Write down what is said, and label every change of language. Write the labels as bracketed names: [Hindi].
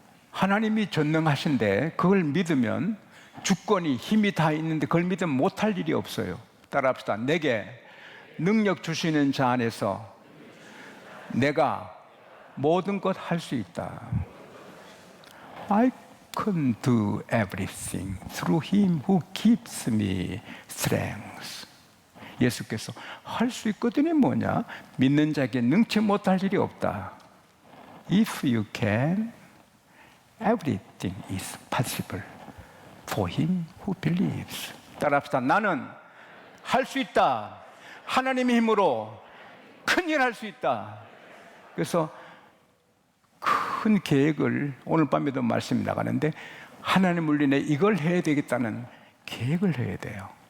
[Korean] 하나님이 전능하신데 그걸 믿으면, 주권이 힘이 다 있는데 그걸 믿으면 못할 일이 없어요. 따라합시다. 내게 능력 주시는 자 안에서 내가 모든 것 할 수 있다. [English] I can do everything through him who gives me strength. [Korean] 예수께서 할 수 있거든요. 뭐냐? 믿는 자에게 능치 못할 일이 없다. [English] If you can, everything is possible for him who believes. [Korean] 따라합시다. 나는 할 수 있다. 하나님의 힘으로 큰일 할 수 있다. 그래서 큰 계획을, 오늘 밤에도 말씀이 나가는데 하나님을 위해 이걸 해야 되겠다는 계획을 해야 돼요.